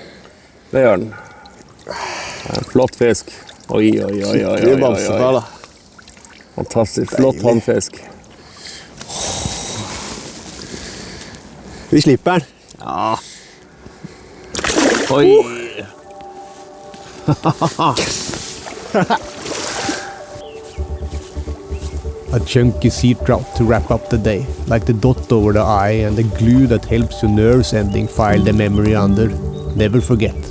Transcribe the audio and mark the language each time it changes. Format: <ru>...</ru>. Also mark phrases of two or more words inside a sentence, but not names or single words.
<no>det gjør den. En flott fisk. Oi, oi, oi, oi, oi, Skikkelig oi, bamsefar, oi. da. Fantastisk. Flott handfisk. Vi slipper den. Ja. Oi.</no> <en>A chunky sea trout to wrap up the day, like the dot over the I and the glue that helps your nerves ending file the memory under. Never forget.</en>